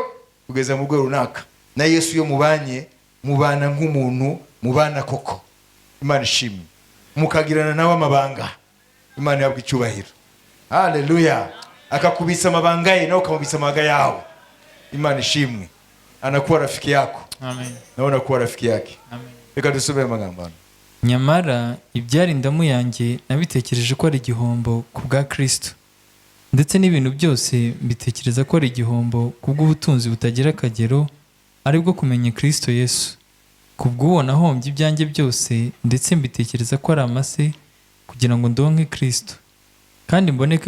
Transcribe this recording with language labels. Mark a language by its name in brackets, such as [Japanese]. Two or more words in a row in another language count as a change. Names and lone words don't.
[Kinyarwanda] Kugeza mu rwego runaka na Yesu yo mubana nk'umuntu, mubana koko. Imana ishimwe. Mukagirana nawe amabanga. Imana yabwe icyubahiro. Haleluya. Akakubisa amabanga ye nawe ukamubisa amabanga yawe. Imana ishimwe. [Swahili] Anakuwa rafiki yako. Amen. Nawe unakuwa rafiki yake. Amen. [Kinyarwanda] Reka dusome amagambo hano. Nyamara ibyari indamu yanjye nabitekereje ko ari igihombo ku bwa Kristo, ndetse n'ibintu byose mbitekereza ko ari igihombo kubw'ubutunzi butagira akagero, ari bwo kumenya Kristo Yesu. Kubw'uwo nahombye ibyanjye byose, ndetse mbitekereza ko ari amase kugira ngo ndonke Kristo, kandi mboneke